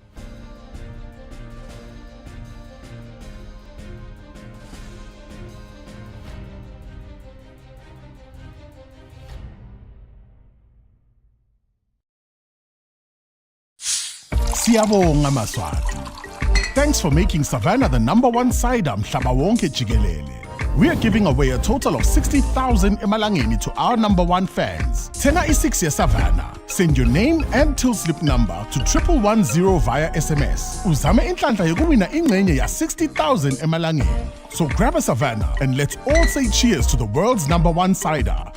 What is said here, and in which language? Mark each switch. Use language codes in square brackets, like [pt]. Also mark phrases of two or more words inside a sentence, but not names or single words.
[ss] Siyabonga Maswati. [en] Thanks for making Savannah the #1 cider [ss] mhlaba wonke jikelele. [en] We are giving away a total of 60,000 emalangeni to our #1 fans. [ss] Thenga i6 Savannah. [en] Send your name and till slip number to 1110 via SMS. [ss] Uzame inhlanhla yokuwina ingcenye ya 60,000 emalangeni. [en] So grab a Savannah and let's all say cheers to the world's #1 cider.